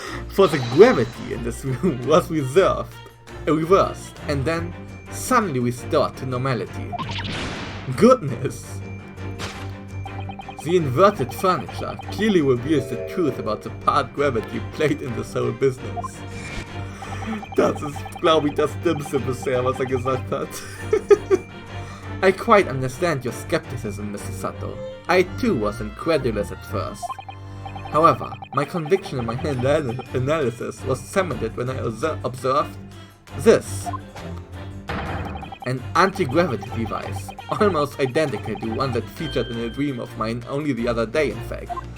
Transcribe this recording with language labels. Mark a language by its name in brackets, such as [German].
[English] For the gravity in this room was reversed, and then suddenly restored to normality. Goodness! The inverted furniture clearly reveals the truth about the part gravity played in this whole business. [German] Das ist, glaube ich, das Dümmste bisher, was gesagt hat. [English] I quite understand your skepticism, Mr. Sato. I too was incredulous at first. However, my conviction in my analysis was cemented when I observed this. An anti-gravity device, almost identical to one that featured in a dream of mine only the other day, in fact.